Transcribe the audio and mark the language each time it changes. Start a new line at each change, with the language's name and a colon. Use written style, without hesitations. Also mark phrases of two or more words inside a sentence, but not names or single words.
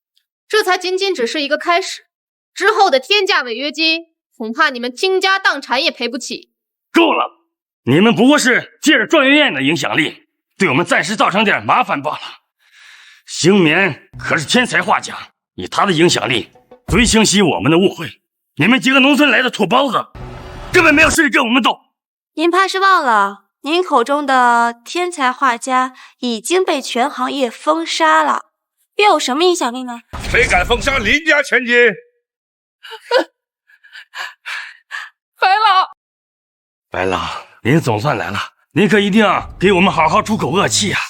Chinese: 這才僅僅只是一個開始，之後的天價違約金，恐怕你們傾家蕩產也賠不起。夠了！你們不過是借着狀元宴的影響力，對我們暫時造成點麻煩罷了。星棉可是天才畫家，以他的影響力，最清晰我們的誤會。你們幾個農村來的土包子，根本沒有實力跟我們鬥。您怕是忘了，您口中的天才畫家已經被全行業封殺了，又有什麼影響力呢？誰敢封殺林家千金？白老，您總算來了，您可一定要給我們好好出口惡氣啊！